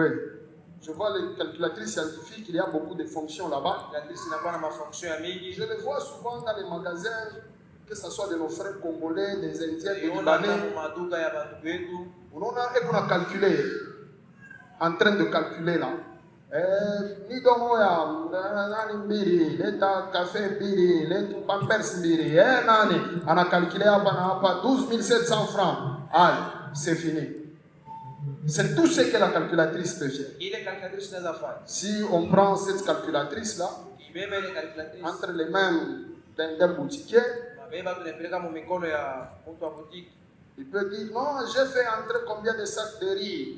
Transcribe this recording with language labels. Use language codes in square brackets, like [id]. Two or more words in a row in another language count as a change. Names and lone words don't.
[fr] Je vois les calculatrices scientifiques, il y a beaucoup de fonctions là-bas. Je les vois souvent dans les magasins, que ce soit de nos frères congolais, des Indiens, des Libanais. On a calculé, en train de calculer là. [sw] Ni dongo ya nani mbiri leta café mbiri leta pampers mbiri nani ana calculé hapa 12 700 francs. [fr] Allez, c'est fini. C'est tout ce que la calculatrice peut faire. Si on prend cette calculatrice là entre les mains d'un boutiquier, il peut dire non, j'ai fait entrer combien de sacs de riz?